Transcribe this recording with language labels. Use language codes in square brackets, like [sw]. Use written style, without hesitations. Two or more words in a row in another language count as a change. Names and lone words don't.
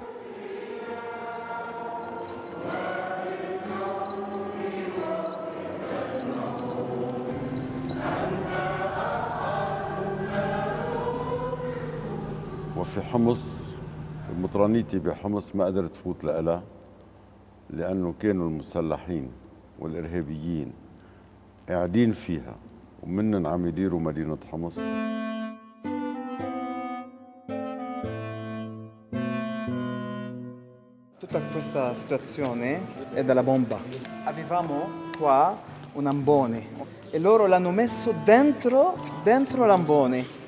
[ar] وفي حمص مطرانيتي بحمص ما قدرت تفوت لها لأنه كانوا المسلحين والإرهابيين قاعدين فيها ومنن عم يديروا مدينة حمص. [it] Tutta questa situazione è dalla bomba. Avevamo qua un ambone e loro l'hanno messo dentro l'ambone.